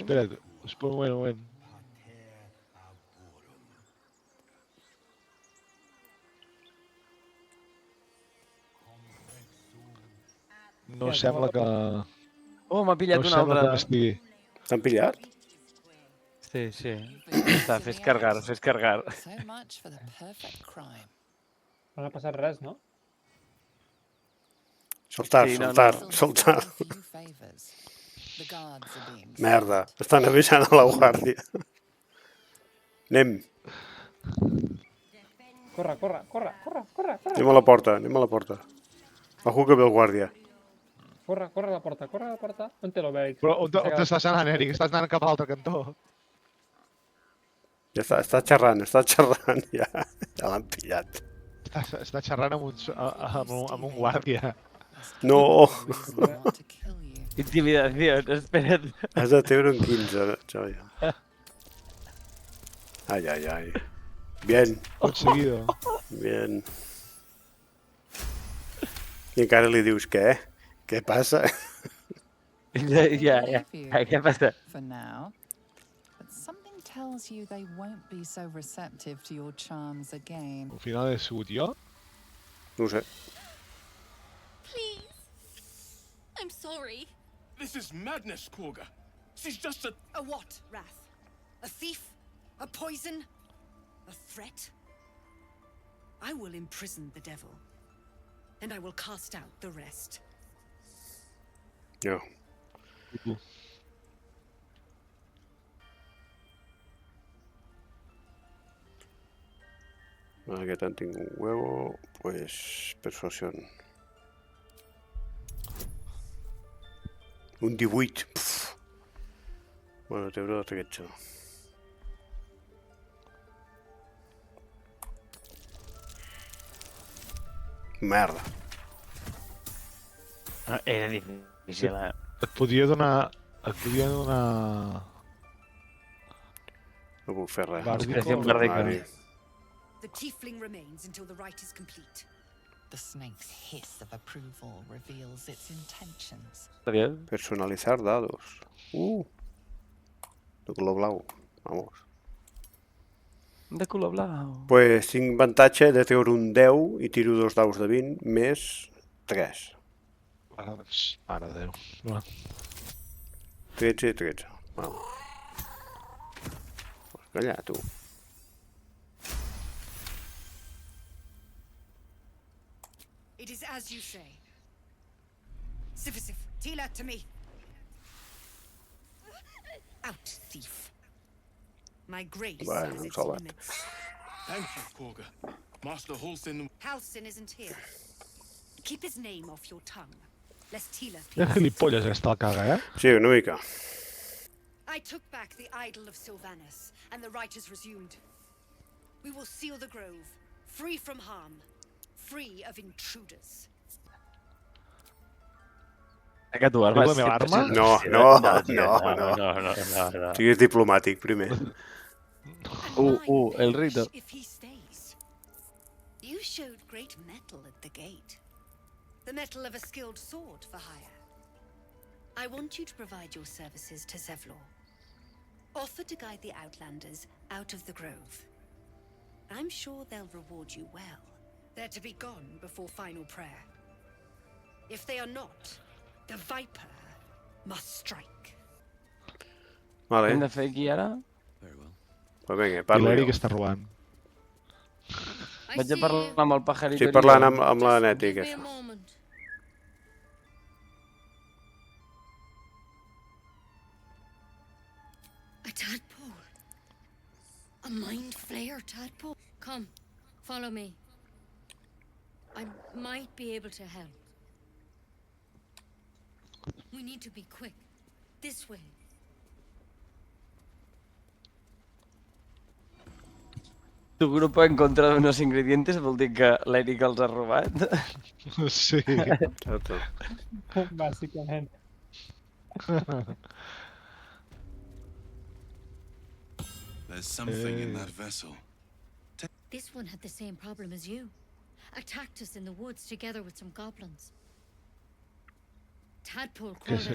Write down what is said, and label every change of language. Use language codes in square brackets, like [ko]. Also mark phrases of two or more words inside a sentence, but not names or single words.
[ca] espera't, un moment. No sembla que... Oh, m'ha pillat No una sembla que altra. n'estigui. T'han pillat? Sí. Ja està, fes cargar. [en] So much for the perfect crime. [ca] No ha passat res, no? Soltar. [en] Still a few favors. The guards are being [ca] Merda, estan avisant a la guàrdia. Anem, Corre. anem a la porta. [es] Ojo que ve el guàrdia. [ca] Corre a la porta. On té l'Obelix? Però on estàs anant, Eric? Estàs anant cap a l'altre cantó. Ja està xerrant, ja l'han pillat. Està xerrant amb un guàrdia. No, [en] want to kill you. [ca] Intimidació, espera't. has de treure un 15, xoia. Ai. [es] Bien, Conseguido. bien. [ca] I encara li dius, què? Què passa? Ja, què passa? [en] For now. But something tells you they won't be so receptive to your charms again. [ca] Al final he sigut jo? No ho sé. [en] Please. I'm sorry. This is madness, Korga. She's just a... A what, Wrath? A thief? A poison? A threat? I will imprison the devil, and I will cast out the rest. [ca] No. Aquest han tingut un huevo, [es] pues persuasión. [ca] Un 18. Pff. Bueno, t'hauré de tretze. Merda. Era difícil, eh? Et podia donar... No puc fer res. Expressió bardica. [en] The tiefling remains until the rite is complete. The snake's hiss of approval reveals its intentions. [es] Personalizar dados. [ca] De color blau. [es] Vamos. [ca] De color blau. Pues tinc avantatge de treure un 10 i tiro 2 daus de 20 més 3. Mare de Déu. Va. 13 i 13. Vamos. Calla, tu. [en] It is as you say. Sifisif, Tila to me. Out, thief. My grace Bueno, has its zal het. limits. Thank you, Korga. Master Halsin... Halsin isn't here. Keep his name off your tongue, lest Tila [ca] Ja gilipolles aquesta la caga, eh? Sí, una mica. [en] I took back the idol of Sylvanus, and the rite is resumed. We will seal the grove, free from harm, free of intruders. [ca] Que tu armes... la meva arma? No. No. Siguis diplomàtic, primer. [es] El rito. [en] If he stays. You showed great mettle at the gate. The mettle of a skilled sword for hire. I want you to provide your services to Zevlor. Offer to guide the Outlanders out of the grove. I'm sure they'll reward you well. They're to be gone before final prayer. If they are not, the Viper must strike. [ca] Vale. Hem de fer aquí ara? Pues vinga, I parlo l'Eric jo. està robant. Vaig a parlar amb el pajarito. Estic parlant amb la Neti, [en] Give me a [ca] aquesta. [en] moment. A tadpole. A mind flayer tadpole. Come, follow me. I might be able to help. We need to be quick. This way. [es] Tu grupo en contra d'unos ingredientes [ca] vol dir que l'Eric els ha robat? Sí. Exacte. Bàsicament. [en] There's something in that vessel. This one had the same problem as you. Attacked us in the woods together with some goblins. Tadpole crawled out of